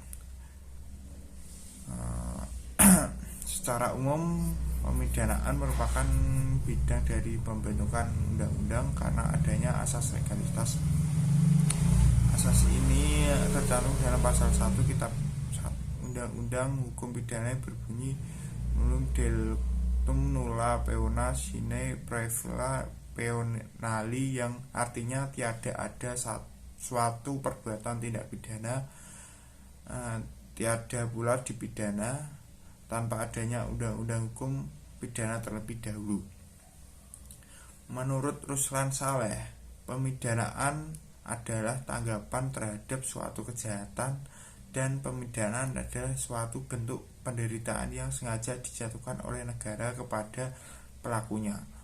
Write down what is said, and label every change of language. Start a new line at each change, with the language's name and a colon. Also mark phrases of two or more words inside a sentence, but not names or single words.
Indonesian: Secara umum, pemidanaan merupakan bidang dari pembentukan undang-undang karena adanya asas legalitas. Asas ini tercantum dalam pasal 1 Kitab Undang-Undang Hukum Pidana berbunyi
Latin: nullum delictum nulla peona sine praevila peonali,
Indonesian: yang artinya tiada ada suatu perbuatan tindak pidana tiada pula dipidana tanpa adanya undang-undang hukum pidana terlebih dahulu. Menurut Ruslan Saleh, pemidanaan adalah tanggapan terhadap suatu kejahatan, dan pemidanaan adalah suatu bentuk penderitaan yang sengaja dijatuhkan oleh negara kepada pelakunya.